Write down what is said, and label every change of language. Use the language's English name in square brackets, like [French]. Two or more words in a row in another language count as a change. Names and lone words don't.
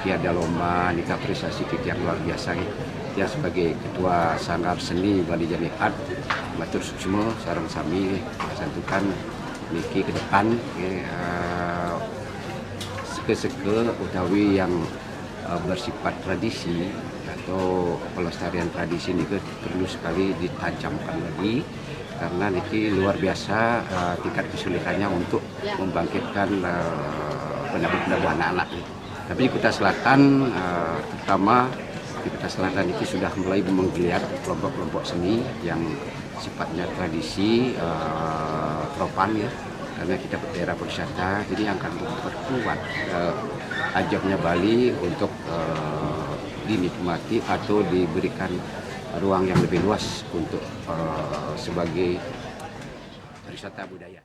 [Indonesian] Ada lomba nikah prestasi kita yang luar biasa ya, sebagai Ketua Sanggar Seni Bali Jani Art [Balinese] Matur Suksmo sareng sami santukan niki [Indonesian] ke depan [Balinese] seke-seke utawi [Indonesian] yang bersifat tradisi atau pelestarian tradisi ini perlu sekali ditajamkan lagi, karena ini luar biasa tingkat kesulitannya untuk membangkitkan penabuh anak-anak. Tapi di Kuta Selatan, terutama di Kuta Selatan ini sudah mulai menggeliat kelompok-kelompok seni yang sifatnya tradisi, tropan karena kita daerah perwisata, jadi akan memperkuat ajaknya Bali untuk dinikmati atau diberikan ruang yang lebih luas untuk sebagai wisata budaya.